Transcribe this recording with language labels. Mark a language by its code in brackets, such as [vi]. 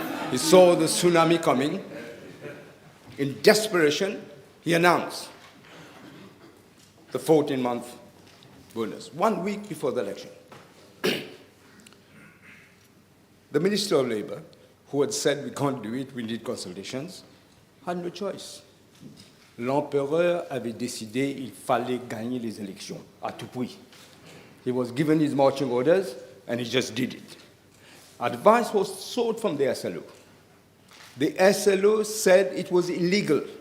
[en] He saw the tsunami coming. In desperation, he announced the 14-month bonus, 1 week before the election. The Minister of Labour, who had said we can't do it, we need consultations, had no choice. [fr] L'empereur avait décidé qu'il fallait gagner les élections à tout prix. [en] He was given his marching orders, and he just did it. Advice was sought from the SLO. The SLO said it was illegal.